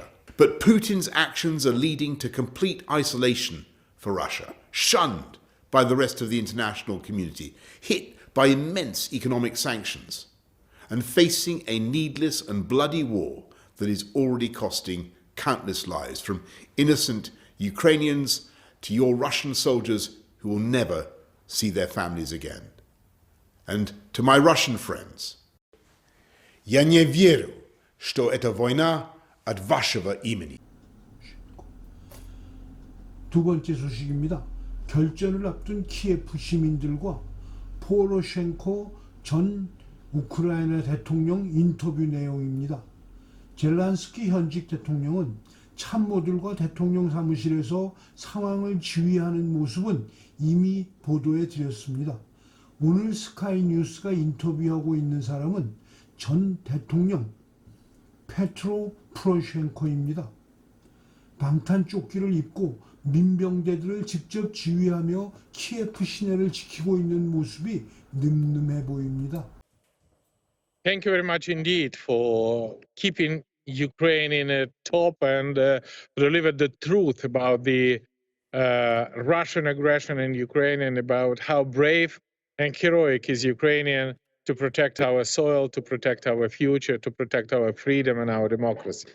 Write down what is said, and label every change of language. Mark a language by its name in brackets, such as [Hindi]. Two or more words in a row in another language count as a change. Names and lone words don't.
[English] But Putin's actions are leading to complete isolation for Russia, shunned by the rest of the international community, hit by immense economic sanctions, and facing a needless and bloody war that is already costing countless lives, from innocent Ukrainians to your Russian soldiers who will never see their families again. And to my Russian friends, [Russian] я не верю, что эта война от вашего имени. [Korean] 두 번째 소식입니다. 결전을 앞둔 키예프 시민들과 포로셴코 전 우크라이나 대통령 인터뷰 내용입니다. 젤란스키 현직 대통령은 참모들과 대통령 사무실에서 상황을 지휘하는 모습은 이미 보도해 드렸습니다. 오늘 스카이 뉴스가 인터뷰하고 있는 사람은 전 대통령 페트로 포로셴코입니다. 방탄조끼를 입고 민병대들을 직접 지휘하며 키예프 시내를 지키고 있는 모습이 늠름해 보입니다. [English] Thank you very much indeed for keeping Ukraine in a top and deliver the truth about the Russian aggression in Ukraine and about how brave and heroic is Ukrainian to protect our soil, to protect our future, to protect our freedom and our democracy.